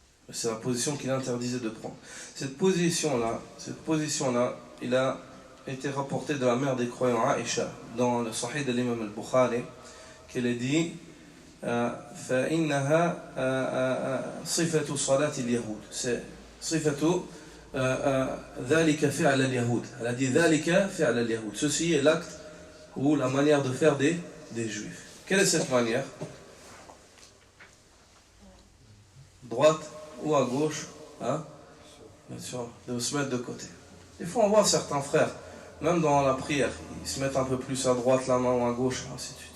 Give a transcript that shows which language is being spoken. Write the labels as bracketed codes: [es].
[fr] C'est la position qu'il interdisait de prendre. Cette position-là, il a été rapporté de la mère des croyants, Aïcha, dans le Sahih de l'imam al-Bukhari, qu'elle a dit [ar] فإنها صفة صلاة اليهود. [fr] C'est [ar] صفة ذلك فعل اليهود. [fr] Elle a dit [ar] ذلك فعل اليهود. [fr] Ceci est l'acte ou la manière de faire des juifs. Quelle est cette manière? Droite ou à gauche, hein? Bien sûr, de se mettre de côté. Des fois on voit certains frères, même dans la prière, ils se mettent un peu plus à droite la main ou à gauche, ainsi de suite.